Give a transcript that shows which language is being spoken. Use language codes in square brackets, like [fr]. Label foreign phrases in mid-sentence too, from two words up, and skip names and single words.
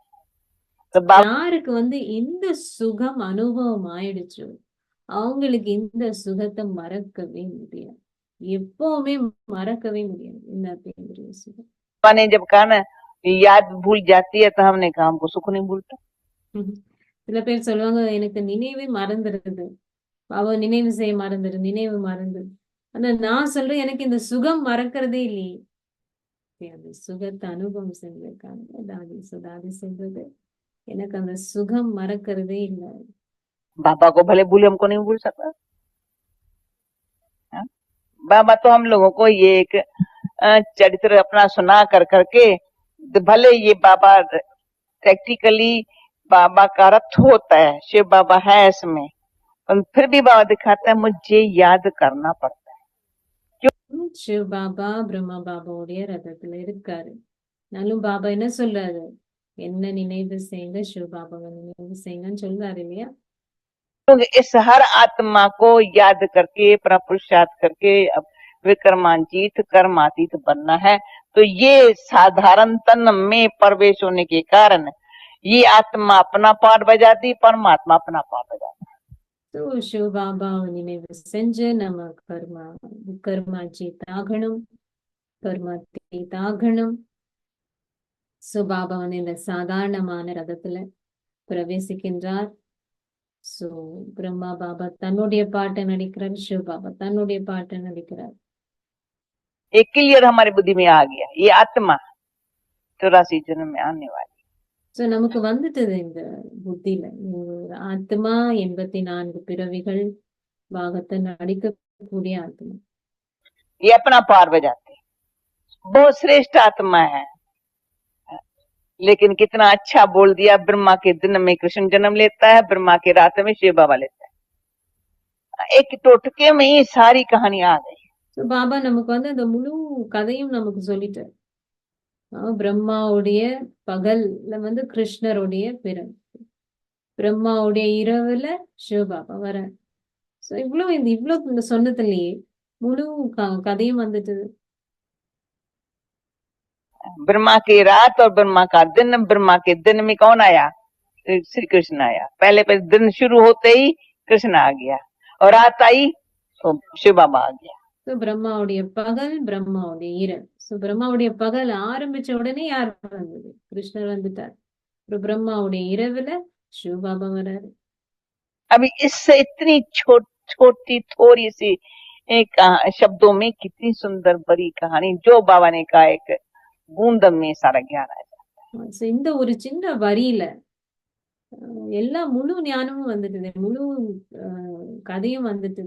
[hi] तो [ta] யாருக்கு வந்து இந்த சுகம் அனுபவம் ஆயிடுச்சோ அவங்களுக்கு இந்த சுகத்தை மறக்கவே முடியாது. எப்பவுமே மறக்கவே முடியாது இந்த அத்தீந்திரிய சுகம். [hi] बाबा ने जब कहा ना याद भूल जाती है, तो हमने कहा हमको सुख नहीं भूलता। [ta] சில பேர் சொல்லுவாங்க எனக்கு நினைவே மறந்துடுது, பாபா நினைவு செய்ய மறந்துடு, நினைவு மறந்துடு. ஆனா நான் சொல்றேன் எனக்கு இந்த சுகம் மறக்கிறதே இல்லையே. அந்த சுகத்தை அனுபவம் செஞ்சிருக்காங்க தாதி சுதாதி செஞ்சது, எனக்கு அந்த சுகம் மறக்கிறதே இல்லை. [hi] बाबा को भले भूले, हमको नहीं भूल सकता। हाँ? बाबा तो हम लोगों को ये एक चरित्र अपना सुना कर करके, भले ये बाबा प्रैक्टिकली बाबा का रथ होता है, शिव बाबा है इसमें, पर फिर भी बाबा दिखाता है मुझे याद करना पड़ता है। [ta] சிவ பாபா பிரம்மா பாபாவுடைய ரதத்துல இருக்காரு. நானும் பாபா என்ன சொல்றாரு, என்ன நினைவு செய்யுங்க, சிவ பாபாவை நினைவு செய்யுங்கன்னு சொல்றாரு இல்லையா? [hi] इस हर आत्मा को याद करके, अपना पुरुषार्थ करके विक्रमांचित कर्मातीत बनना है। तो ये साधारण तन में प्रवेश होने के कारण ये आत्मा अपना पाठ बजाती, परमात्मा अपना पाठ बजाता। [ta] तो சிவ பாபாவை நினைவு செஞ்சு நம்ம கர்மாஜித் ஆகணும், கர்மாத்தீத் ஆகணும். சோ பாபா வந்து இந்த சாதாரணமான ரதத்துல பிரவேசிக்கின்றார். சோ பிரம்மா பாபா தன்னுடைய பாட்டை நடிக்கிறார், சிவ பாபா தன்னுடைய பாட்டை நடிக்கிறார். [hi] एक क्लियर हमारी बुद्धि में आ गया, ये आत्मा 84 जन्म में आने वाली। [ta] சோ நமக்கு வந்துட்டது இந்த புத்தியில, ஒரு ஆத்மா 84 பிறவிகள் பாகத்தை நடிக்கக்கூடிய ஆத்மா. [hi] ये अपना पार बजाते, बहुत श्रेष्ठ आत्मा है। लेकिन कितना अच्छा बोल दिया, ब्रह्मा के दिन में कृष्ण जन्म लेता है, ब्रह्मा के रात में शिव बाबा लेता है। एक टोटके में ही सारी कहानी आ गई। [ta] சோ பாபா நமக்கு வந்து அந்த முழு கதையும் நமக்கு சொல்லிட்டார். பிரம்மாவுடைய பகல்ல வந்து கிருஷ்ணருடைய பிறகு, பிரம்மாவுடைய இரவுல சிவபாபா வர. சோ இவ்வளவு இந்த சொன்னதுலயே முழு கதையும் வந்துட்டு. [hi] ब्रह्मा की रात और ब्रह्मा का दिन, ब्रह्मा के दिन में कौन आया? श्री कृष्ण आया। पहले दिन शुरू होते ही कृष्ण आ गया, और रात आई तो शिव बाबा आ गया। [ta] சோ பிரம்மாவுடைய பகல், பிரம்மாவுடைய இரவு. சோ பிரம்மாவுடைய பகல் ஆரம்பிச்ச உடனே யார் வந்தது? கிருஷ்ணர் வந்துட்டார். பிரம்மாவுடைய இரவுல சிவ பாபா வராரு. [hi] अभी इससे इतनी छोटी थोड़ी सी एक शब्दों में कितनी सुंदर बड़ी कहानी, जो बाबा ने कहा, एक बूंद में सारा ज्ञान आ जाता है। [ta] இந்த ஒரு சின்ன வரியில எல்லா முழு ஞானமும் வந்துட்டுது, முழு கதையும் வந்துட்டுது.